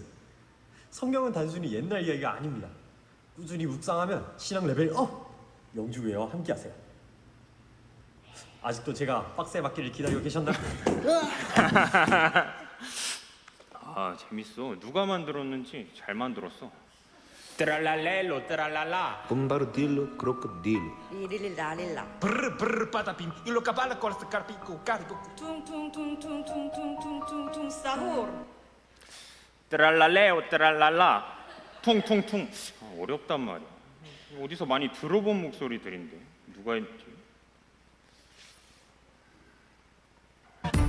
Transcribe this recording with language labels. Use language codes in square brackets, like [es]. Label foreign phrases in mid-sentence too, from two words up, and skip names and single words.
[ko] 성경은 단순히 옛날 이야기가 아닙니다. 꾸준히 묵상하면 신앙 레벨 업! 영주회와 함께 하세요. 아직도 제가 박스에 받기를 기다리고 계셨나요? 재밌어. 누가 만들었는지 잘 만들었어. [it] Tralalelo, tralala. Bombardillo, crocodilo. Lililililila. Brr, brr, patapim. Ilo kapala korsa karpiko, karpiko. Tung tung tung tung tung tung tung tung tung sahur. [ko] 트랄랄레오 트랄랄라 퉁퉁퉁. 어렵단 말이야. 어디서 많이 들어본 목소리들인데 누가 했지?